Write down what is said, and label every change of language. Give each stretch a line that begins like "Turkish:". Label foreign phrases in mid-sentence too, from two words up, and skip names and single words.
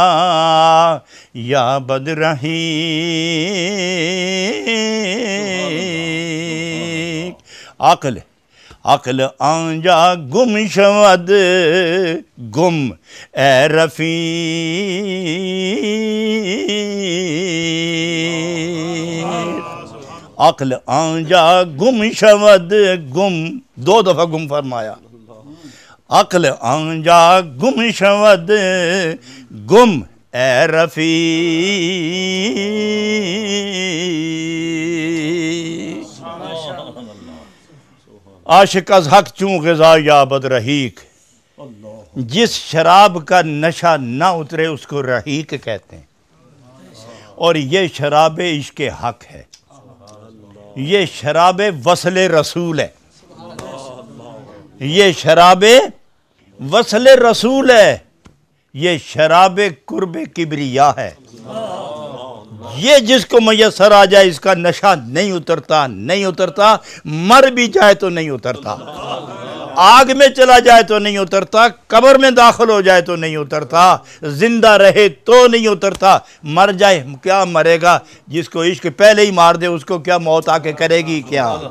Persian: یا بد رحیق، عقل عقل آنجا گم شود گم اے رفیق، عقل آنجا گم شود گم،
Urdu: دو دفعہ گم فرمایا،
Persian: عقل آنجا گم شود گم اے رفیق عاشق از حق چون غذا یابد رحیق
Urdu: جس شراب کا نشہ نہ اترے اس کو رحیق کہتے ہیں اور یہ شراب عشق حق ہے یہ شراب وصل رسول ہے یہ شراب وصل رسول ہے یہ شراب قرب کبریا ہے یہ جس کو میسر آ جائے اس کا نشہ نہیں اترتا مر بھی جائے تو نہیں اترتا آگ میں چلا جائے تو نہیں اترتا قبر میں داخل ہو جائے تو نہیں اترتا زندہ رہے تو نہیں اترتا مر جائے کیا مرے گا جس کو عشق پہلے ہی مار دے اس کو کیا موت آ کے کرے گی کیا